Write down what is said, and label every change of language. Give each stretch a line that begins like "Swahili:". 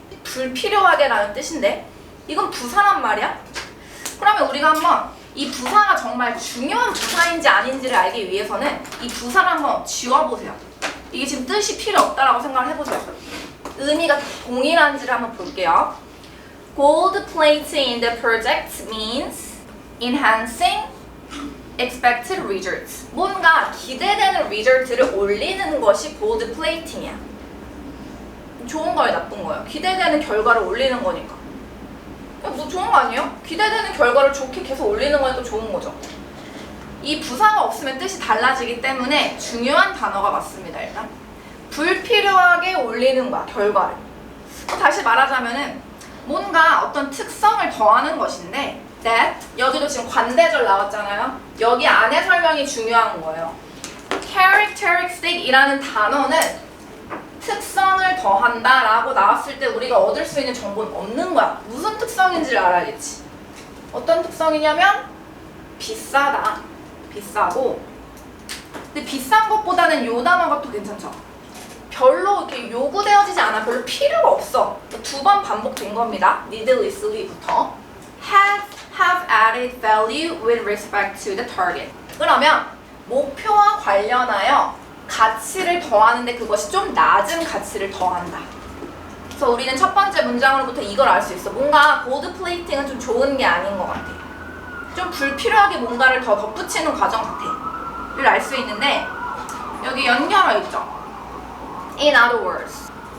Korean: 불필요하게 라는 뜻인데 이건 부사란 말이야? 그러면 우리가 한번 이 부사가 정말 중요한 부사인지 아닌지를 알기 위해서는 이 부사를 한번 지워보세요. 이게 지금 뜻이 필요 없다라고 생각을 해보세요. 의미가 동일한지를 한번 볼게요.
English: Gold plating in the project means enhancing expected results.
Korean: 뭔가 기대되는 result를 올리는 것이 gold plating이야. 좋은 거예요, 나쁜 거예요? 기대되는 결과를 올리는 거니까. 뭐 좋은 거 아니에요? 기대되는 결과를 좋게 계속 올리는 거니까 좋은 거죠. 이 부사가 없으면 뜻이 달라지기 때문에 중요한 단어가 맞습니다. 일단 불필요하게 올리는 거야, 결과를. 다시 말하자면은 뭔가 어떤 특성을 더하는 것인데 that, 여기도 지금 관대절 나왔잖아요. 여기 안에 설명이 중요한 거예요. characteristic이라는 단어는 특성을 더한다 라고 나왔을 때 우리가 얻을 수 있는 정보는 없는 거야. 무슨 특성인지를 알아야겠지. 어떤 특성이냐면 비싸다. 비싸고 근데 비싼 것보다는 요 단어가 또 괜찮죠. 별로 이렇게 요구되어지지 않아. 별로 필요가 없어. 두 번 반복된 겁니다.
English: needlessly
Korean: 부터
English: have added value with respect to the target.
Korean: 그러면 목표와 관련하여 가치를 더하는데 그것이 좀 낮은 가치를 더한다. 그래서 우리는 첫 번째 문장으로부터 이걸 알 수 있어. 뭔가 골드 플레이팅은 좀 좋은 게 아닌 것 같아. 좀 불필요하게 뭔가를 더 덧붙이는 과정 같아.를 알 수 있는데 여기 연결어 있죠.
English: In other words.